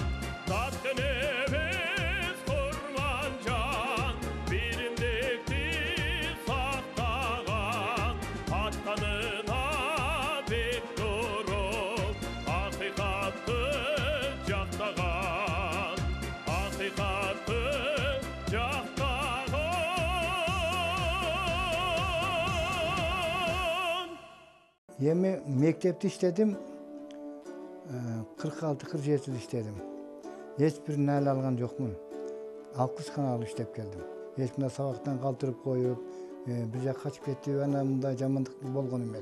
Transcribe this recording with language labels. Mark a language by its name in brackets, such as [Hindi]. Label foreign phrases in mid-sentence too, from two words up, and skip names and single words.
[Kazakh] Татқын емес құрман жан, біріндікті сақтаған, атқанына бек тұрып, ақиқатты жақтаған, ақиқатты жақтаған. [Kyrgyz] Эми мектепте иштедим, 46-47 жыл иштедим. Эч бир найл алган жокмун. 60 гана алып иштеп келдим. Эч мына сабактан калтырып коюп, бир жакка качып кетип, ана мындай жамандык болгон эмес.